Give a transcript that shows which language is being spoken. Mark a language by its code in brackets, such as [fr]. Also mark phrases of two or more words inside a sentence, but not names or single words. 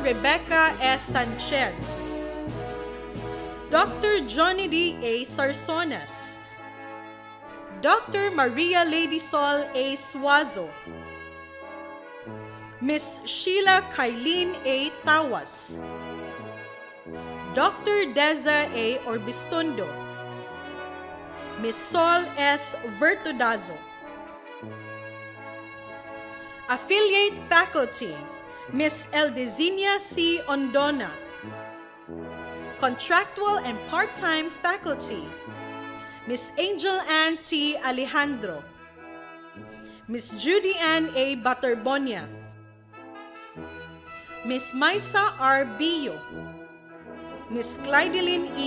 [en] Rebecca S. Sanchez, Dr. Johnny D. A. Sarsonas, Dr. Maria Lady Sol A. Suazo, Ms. Sheila Kylene A. Tawas, Dr. Deza A. Orbistondo, Ms. Sol S. Vertudazo. Affiliate Faculty, Ms. Eldezinia C. Ondona. Contractual and part-time faculty, Ms. Angel Ann T. Alejandro, Ms. Judy Ann A. Butterbonia, Ms. Maisa R. Billo, Ms. Clydeline E.